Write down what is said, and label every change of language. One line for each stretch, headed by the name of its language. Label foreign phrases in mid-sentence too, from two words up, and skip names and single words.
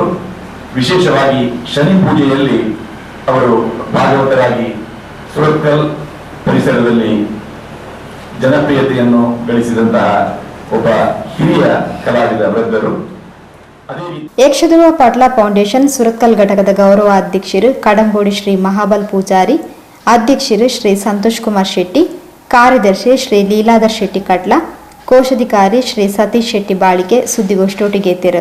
Kannada: ವಿಶೇಷವಾಗಿ ಶನಿ ಪೂಜೆಯಲ್ಲಿ ಅವರು ಭಾಗವತರಾಗಿ ಸುರತ್ಕಲ್ ಪರಿಸರದಲ್ಲಿ ಜನಪ್ರಿಯತೆಯನ್ನು ಗಳಿಸಿದಂತಹ ಒಬ್ಬ ಹಿರಿಯ ಕಲಾವಿದ ವೃದ್ಧರು. ಯಕ್ಷಧ್ರುವ ಪಟ್ಲ ಫೌಂಡೇಶನ್ ಸುರತ್ಕಲ್ ಘಟಕದ ಗೌರವ ಅಧ್ಯಕ್ಷರು ಕಡಂಬೋಡಿ ಶ್ರೀ ಮಹಾಬಲ್ ಪೂಜಾರಿ, ಅಧ್ಯಕ್ಷರು ಶ್ರೀ ಸಂತೋಷ್ ಕುಮಾರ್ ಶೆಟ್ಟಿ, ಕಾರ್ಯದರ್ಶಿ ಶ್ರೀ ಲೀಲಾಧರ್ ಶೆಟ್ಟಿ ಕಟ್ಲ, ಕೋಶಾಧಿಕಾರಿ ಶ್ರೀ ಸತೀಶ್ ಶೆಟ್ಟಿ ಬಾಳಿಕೆ ಸುದ್ದಿಗೋಷ್ಠಿಗೆ